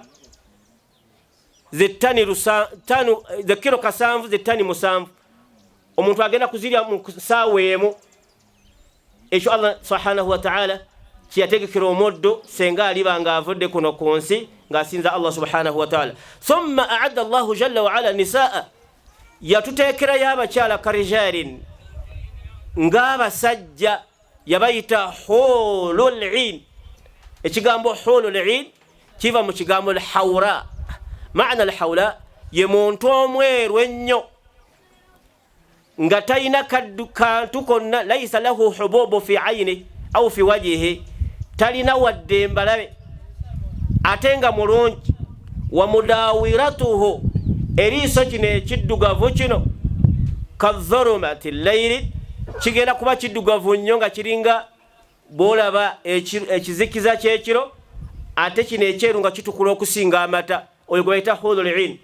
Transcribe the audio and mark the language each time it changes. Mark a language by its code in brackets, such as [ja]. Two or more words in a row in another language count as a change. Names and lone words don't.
[lg] Ze kilo 7 ze ttani 7. omuntu agenda kuzirya mu ssaawa emu. Ekyo [ar] الله سبحانه وتعالى [lg] kiyategekera omuddo senga aliba nga avudde kuno ku nsi ng'asinza [ar] الله سبحانه وتعالى. ثم أعد الله جل وعلا نساء, [lg] yatuteekerayo abakyala karijalin ng'abasajja, yabayita hulul 'in. Ekigambo [ar] حور عين [lg] kiva mu kigambo al-hawra. Maana al-hawla ye muntu omweru ennyo nga talina kantu konna, [ar] ليس له حبوب في عين أو في وجهه, [lg] talina wadde embalabe ate nga mulungi. [ar] ومدورته, [lg] eriiso kino ekiddugavu kino [ar] كظلمة الليل, [lg] kigenda kuba kiddugavu nnyo nga kiringa bwolaba ekizikiza kyekiro, ate kino ekyeru nga kitukula okusinga amata, oyo gwe bayita [ar] حور عين.